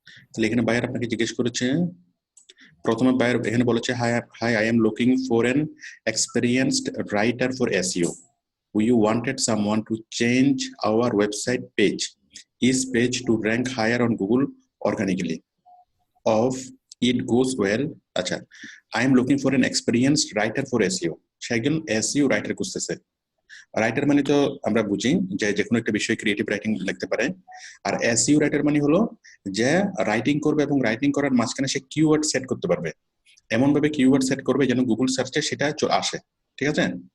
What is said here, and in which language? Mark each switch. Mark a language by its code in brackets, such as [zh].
[bn] তাহলে এখানে বায়ার আপনাকে জিজ্ঞেস করেছে, প্রথমে বায়ার এখানে বলেছে, [en] Hi hi, I am looking for an experienced writer for SEO, we wanted someone to change our website page, each page to rank higher on Google organically. Of it goes well, আচ্ছা, I am looking for an experienced writer for SEO. [bn] সেগুন SEO writer খুঁজতেছে। Writer মানে তো আমরা বুঝি যে যে কোনো একটা বিষয়ে ক্রিয়েটিভ রাইটিং লিখতে পারে। আর SEO রাইটার মানে হলো যে রাইটিং করবে এবং রাইটিং করার মাঝখানে সে কিওয়ার্ড সেট করতে পারবে, এমন ভাবে কিওয়ার্ড সেট করবে যেন গুগল সার্চে সেটা আসে, ঠিক আছে?